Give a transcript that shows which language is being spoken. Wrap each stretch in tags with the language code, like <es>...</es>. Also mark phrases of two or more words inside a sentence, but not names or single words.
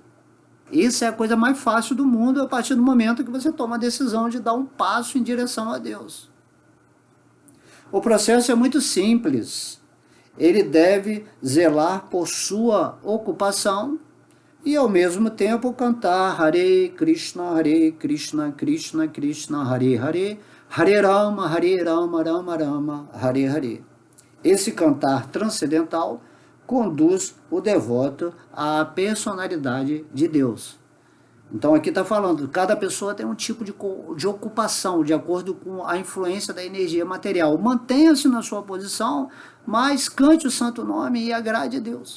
<pt>Isso é a coisa mais fácil do mundo a partir do momento que você toma a decisão de dar um passo em direção a Deus. O processo é muito simples. Ele deve zelar por sua ocupação e ao mesmo tempo cantar Hare Krishna, Krishna Krishna, Hare Hare, Hare Rama, Rama Rama, Hare Hare. Esse cantar transcendental conduz o devoto à personalidade de Deus. Então aqui está falando, cada pessoa tem um tipo de ocupação, de acordo com a influência da energia material. Mantenha-se na sua posição, mas cante o santo nome e agrade a Deus.</pt>